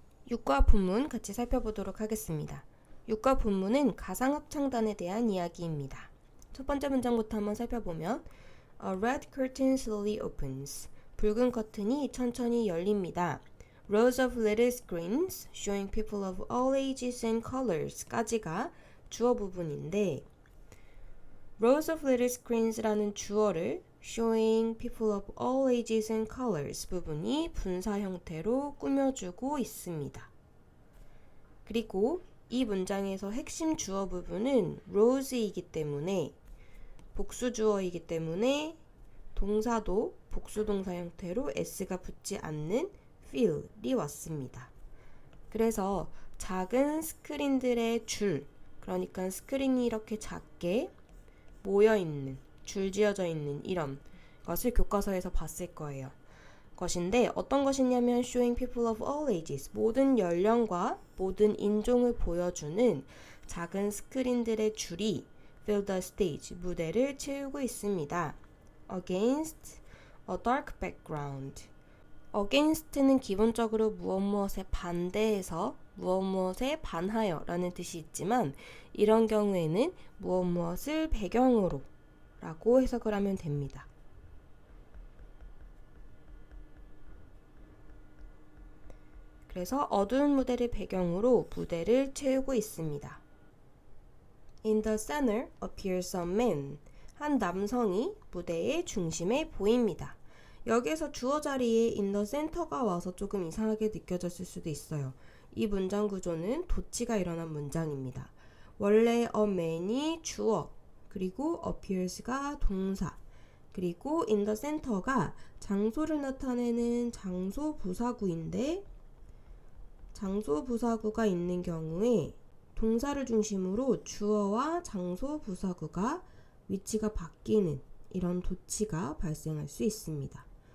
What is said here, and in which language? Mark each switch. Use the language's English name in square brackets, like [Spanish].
[Korean] 육과 본문 같이 살펴보도록 하겠습니다. 육과 본문은 가상합창단에 대한 이야기입니다. 첫 번째 문장부터 한번 살펴보면 [English] A red curtain slowly opens. [Korean] 붉은 커튼이 천천히 열립니다. [English] Rows of little screens showing people of all ages and colors [Korean] 까지가 주어 부분인데 [English] Rows of little screens라는 주어를 showing people of all ages and colors [Korean] 부분이 분사 형태로 꾸며주고 있습니다. 그리고 이 문장에서 핵심 주어 부분은 rows이기 때문에 복수 주어이기 때문에 동사도 복수 동사 형태로 s가 붙지 않는 fill이 왔습니다. 그래서 작은 스크린들의 줄, 그러니까 스크린이 이렇게 작게 모여있는, 줄지어져 있는 이런 것을 교과서에서 봤을 거예요. 것인데 어떤 것이냐면 [English] showing people of all ages, [Korean] 모든 연령과 모든 인종을 보여주는 작은 스크린들의 줄이 [English] fill the stage, [Korean] 무대를 채우고 있습니다. [English] against a dark background. [Korean] against는 기본적으로 무엇무엇에 반대해서 무엇무엇에 반하여 라는 뜻이 있지만 이런 경우에는 무엇무엇을 배경으로 라고 해석을 하면 됩니다. 그래서 어두운 무대를 배경으로 무대를 채우고 있습니다. [English] In the center appears a man. [Korean] 한 남성이 무대의 중심에 보입니다. 여기에서 주어 자리에 [English] in the center [Korean] 가 와서 조금 이상하게 느껴졌을 수도 있어요. 이 문장 구조는 도치가 일어난 문장입니다. 원래 a man이 주어, 그리고 appears가 동사, 그리고 [English] in the center [Korean] 가 장소를 나타내는 장소 부사구인데 장소 부사구가 있는 경우에 동사를 중심으로 주어와 장소 부사구가 위치가 바뀌는 이런 도치가 발생할 수 있습니다.